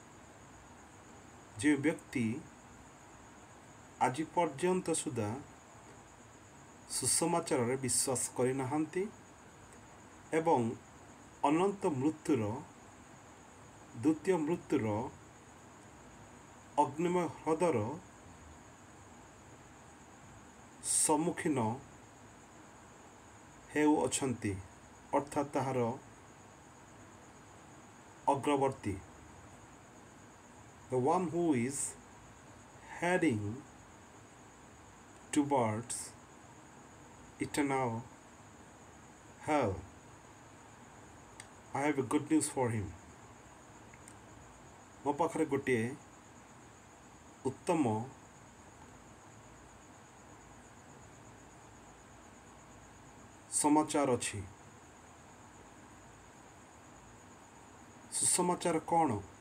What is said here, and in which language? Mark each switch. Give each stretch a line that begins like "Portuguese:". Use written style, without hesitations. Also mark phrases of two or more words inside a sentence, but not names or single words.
Odia: ଯେ ବ୍ୟକ୍ତି ଆଜି ପର୍ଯ୍ୟନ୍ତ ସୁଦ୍ଧା ସୁସମାଚାରରେ ବିଶ୍ୱାସ କରିନାହାନ୍ତି ଏବଂ ଅନନ୍ତ ମୃତ୍ୟୁର ଦ୍ୱିତୀୟ ମୃତ୍ୟୁର ଅଗ୍ନିମୟ ହ୍ରଦର ସମ୍ମୁଖୀନ ହେଉଅଛନ୍ତି, ଅର୍ଥାତ୍ ତାହାର ଅଗ୍ରବର୍ତ୍ତୀ,
English: the one who is heading towards eternal hell. I have a good news for him.
Odia: ମୋ ପାଖରେ ଗୋଟିଏ ଉତ୍ତମ ସମାଚାର ଅଛି। ସୁସମାଚାର କ'ଣ?